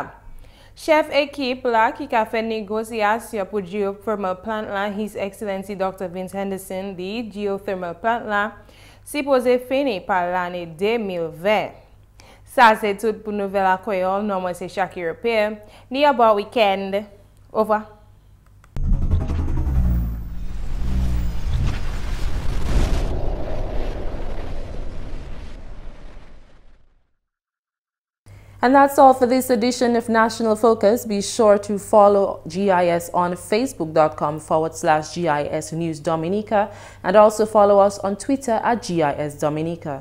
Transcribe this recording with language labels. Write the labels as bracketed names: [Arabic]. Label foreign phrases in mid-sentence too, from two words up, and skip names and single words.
[Saint Lucian Creole French] Chef ekip la ki ka fe negosyasyon pou [English] geothermal plant [Saint Lucian Creole French] la, [English] His Excellency Dr. [Saint Lucian Creole French] Vince Henderson di [English] geothermal plant [Saint Lucian Creole French] la si pose fini pa l'ane 2020. Sa se tout pou nouvel a Creole, non mwen se SHAAKIRA PIERRE. Ni a bon weekend. Over. [English] And that's all for this edition of National Focus. Be sure to follow GIS on facebook.com/GIS News Dominica and also follow us on Twitter at GIS Dominica.